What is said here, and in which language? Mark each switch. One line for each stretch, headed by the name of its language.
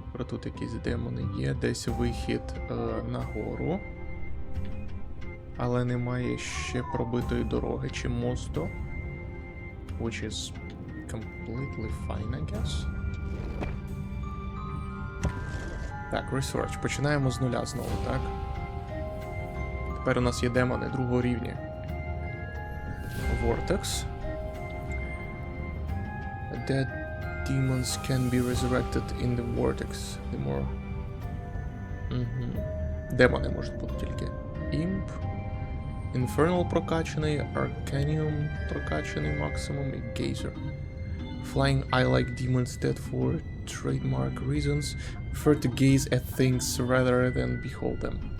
Ukrainian: Тут якісь демони є, десь вихід нагору. Але немає ще пробитої дороги чи мосту.
English: Which is completely fine, I guess.
Ukrainian: Так, research. Починаємо з нуля знову, так? Тепер у нас є демони другого рівня.
English: Vortex. Dead demons can be resurrected in the vortex. The more...
Ukrainian: Демони можуть бути тільки.
English: Imp.
Ukrainian: Infernal прокачаний, Arcanium прокачаний максимум і Gazer.
English: Flying I like demons dead for trademark reasons. Prefer to gaze at things rather than behold them.